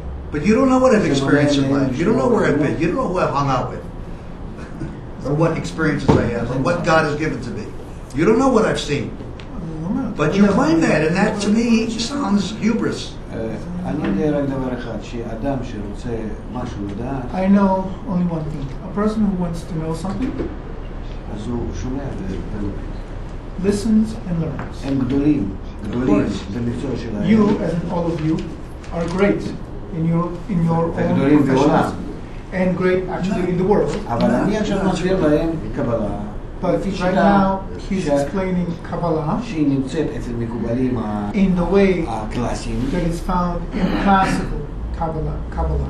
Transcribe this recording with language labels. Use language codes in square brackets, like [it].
[en] But you don't know what I've experienced in life. You don't know where I've been. You don't know who I've hung out with. Or what experiences I have, or what God has given to me. You don't know what I've seen. But you claim that, and that to me sounds hubris. [he] אני יודע רק דבר אחד, שאדם שרוצה משהו לדעת, [en] I know only one thing. A person who wants to know something [he] אז הוא שומע ולומד. [en] listens and learns. [he] הם גדולים במקצוע שלהם. [en] You, and all of you, are great in your own [he] וגדולים בעולם. [en] professions and great actually in the world. [he] אבל אני עכשיו מסביר להם קבלה. [en] But right now he's explaining Kabbalah [he] שהיא נמצאת אצל מקובלים [en] in the way [he] הקלאסיים. [en] that is found in classical Kabbalah.